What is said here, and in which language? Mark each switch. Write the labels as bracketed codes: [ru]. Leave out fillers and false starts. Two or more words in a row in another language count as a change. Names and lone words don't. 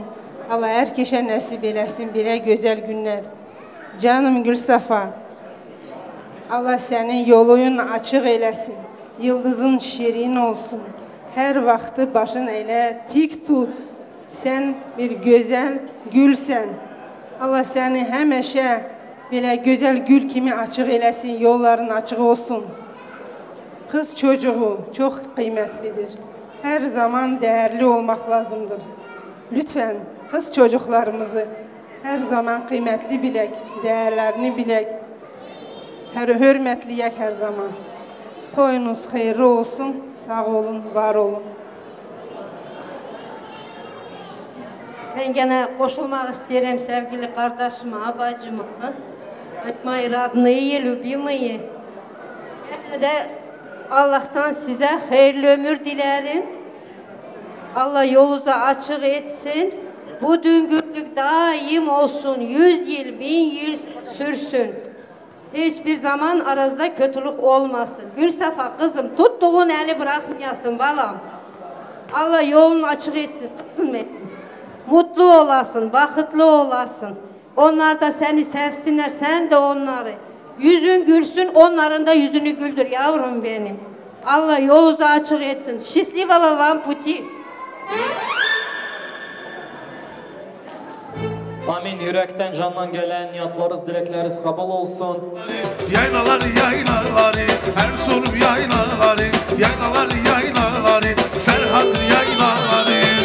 [tr] Allah herkese nasip eylesin bire güzel günler. Canım Gülsafa, Allah senin yolunu açık eylesin. Yıldızın şirin olsun. Her vakti başın eyle tik tut. Sen bir güzel gülsen. [az] Allah səni həmişə belə gözəl gül kimi açıq eləsin, yolların açıq olsun. Kız çocuğu çox qiymətlidir. Hər zaman değerli olmaq lazımdır. [tr] Lütfen kız çocuklarımızı her zaman kıymetli bilək, değerlerini bilək, hörmətliyək her zaman. [az] Toyunuz xeyirli olsun, sağ olun, var olun. [tr] Ben gene koşulmak isterim sevgili kardeşime, bacıma. [ru] Мои родные, любимые. [tr] Ben de Allah'tan size hayırlı ömür dilerim. Allah yolunuzu açık etsin. Bu düngürlük daim olsun. 100 yıl, 1000 yıl sürsün. Hiçbir zaman aranızda kötülük olmasın. Gülsafa kızım, tuttuğun eli bırakmayasın balam. Allah yolunu açık etsin kızım benim. Mutlu olasın, bakıtlı olasın. Onlar da seni sevsinler, sen de onları. Yüzün gülsün, onların da yüzünü güldür yavrum benim. Allah yolunuzu açık etsin. [ru] Счастливого вам пути. [tr] Amin. Yürekten candan gelen niyatlarınız, dilekleriniz kabul olsun. Yaylaları yaylaları, Erzurum yaylaları, yaylaları yaylaları, Serhat yaylaları.